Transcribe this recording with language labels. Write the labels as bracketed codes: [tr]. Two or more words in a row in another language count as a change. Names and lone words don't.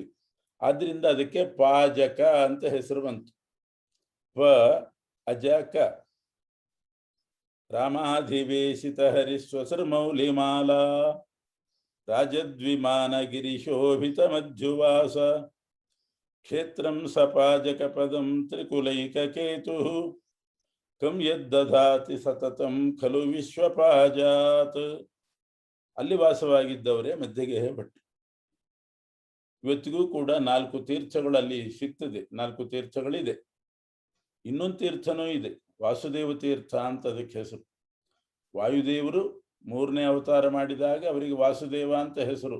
[kn] ಆದ್ರಿಂದ ಅದಕ್ಕೆ ಪಾಜಕ ಅಂತ ಹೆಸರು ಬಂತು. [sa] ಅಜಕ ರಾಮಾಧಿವೇಶಿತ ಹರಿಸ್ವಸರ್ಮೌಲಿಮಾಲಾ ರಾಜದ್ವಿಮಾನ ಗಿರಿಶೋಭಿತ ಮಧ್ಯುವಾಸ ಕ್ಷೇತ್ರಂ ಸಪಾಜಕ ಪದಂ ತ್ರಿಕುಲೈಕ ಕೇತು ಕಂ ಯದ್ದಧಾತಿ ಸತತಂ ಖಲು ವಿಶ್ವಪಾಜಾತ್. [kn] ಅಲ್ಲಿ ವಾಸವಾಗಿದ್ದವರೇ ಮಧ್ಯಗೆಹೆ ಭಟ್ರು. ಇವತ್ತಿಗೂ ಕೂಡ 4 ತೀರ್ಥಗಳಲ್ಲಿ ಸಿಗ್ತದೆ. 4 ತೀರ್ಥಗಳಿದೆ. ಇನ್ನೊಂದು ತೀರ್ಥನೂ ಇದೆ, ವಾಸುದೇವ ತೀರ್ಥ ಅಂತ ಅದಕ್ಕೆ ಹೆಸರು. ವಾಯುದೇವರು 3ನೇ ಅವತಾರ ಮಾಡಿದಾಗ ಅವರಿಗೆ ವಾಸುದೇವ ಅಂತ ಹೆಸರು.